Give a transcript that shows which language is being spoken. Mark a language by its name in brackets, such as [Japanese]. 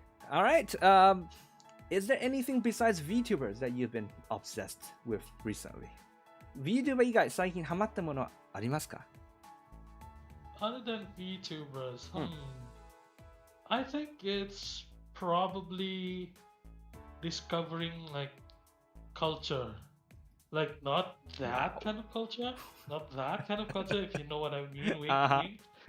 [English] Alright, is there anything besides VTubers that you've been obsessed with recently? [Japanese] VTuber 以外最近ハマったものはありますか？ [English] Other than VTubers, I think it's probably discovering like culture. Like not that kind of culture, if you know what I mean, wink, wink.